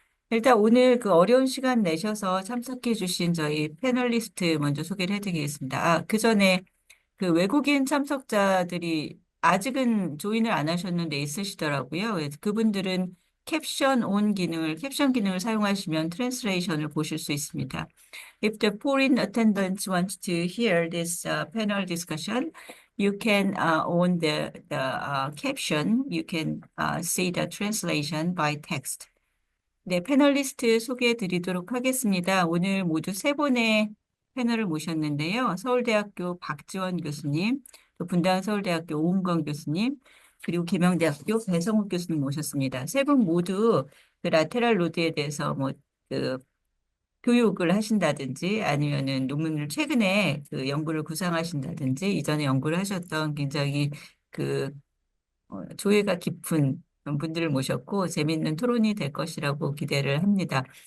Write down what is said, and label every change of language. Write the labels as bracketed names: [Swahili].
[Korean] 일단 오늘 그 어려운 시간 내셔서 참석해 주신 저희 패널리스트 먼저 소개를 해드리겠습니다. 그 전에 그 외국인 참석자들이 아직은 조인을 안 하셨는데 있으시더라고요. 그래서 그분들은 캡션 기능을 사용하시면 트랜스레이션을 보실 수 있습니다. [English] If the foreign attendants want to hear this panel discussion, you can on the caption, you can see the translation by text. [Korean] 네, 패널리스트 소개해 드리도록 하겠습니다. 오늘 모두 세 분의 패널을 모셨는데요. 서울대학교 박지원 교수님, 또 분당서울대학교 오은건 교수님, 그리고 계명대학교 배성욱 교수님 모셨습니다. 세 분 모두 그 라테랄 로드에 대해서 그 교육을 하신다든지 아니면은 논문을 최근에 그 연구를 구상하신다든지 이전에 연구를 하셨던 굉장히 그 조예가 깊은 분들을 모셨고 재미있는 토론이 될 것이라고 기대를 합니다.